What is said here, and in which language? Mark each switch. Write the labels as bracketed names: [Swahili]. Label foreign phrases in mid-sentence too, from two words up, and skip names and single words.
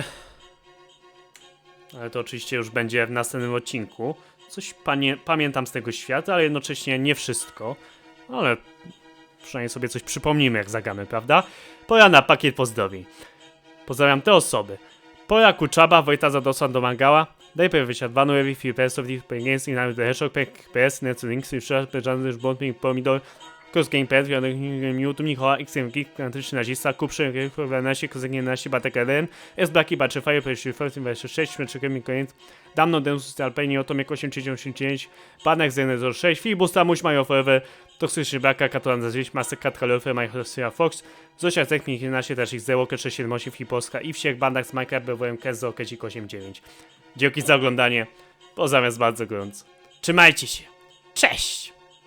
[Polish] Ale to oczywiście już będzie w następnym odcinku. Coś pamiętam z tego świata, ale jednocześnie nie wszystko. Ale przynajmniej sobie coś przypomnimy, jak zagramy, prawda? Pora na pakiet pozdrowień. Pozdrawiam te osoby. Pora Kuczaba, Wojta Zadosła domagała. Daj wysiad Wanu Ewi, Filipes of the Games, Inami The Hedgehog, PS, Necu Links, Żadny Błądnik, Pomidor, Cross Gamepad, YouTube, Michała, XM Geek, Kantryczny Nazista, Kuprzy, Nasi, Kozak 11, Batek 1, S Blacki, Baczy Fire, Pejszy, Fortin 26, Metrzykiem, Koniec, Damno, Densus, Alpeni, Otomek 8389, Banek 06, Filibusta, Muś, Mario Forever, Toksyczny Braka, Katolan za Zwieść, Master Cat, Kalofer, Majchrosia Fox, Zosia Zeknik 11, też ich Zero, 678, Hipolska i Wsiek, Bandak z Minecraft, BWM, Kezo, Kecik 89. Dzięki za oglądanie, pozdrawiam bardzo gorąco. Trzymajcie się, cześć!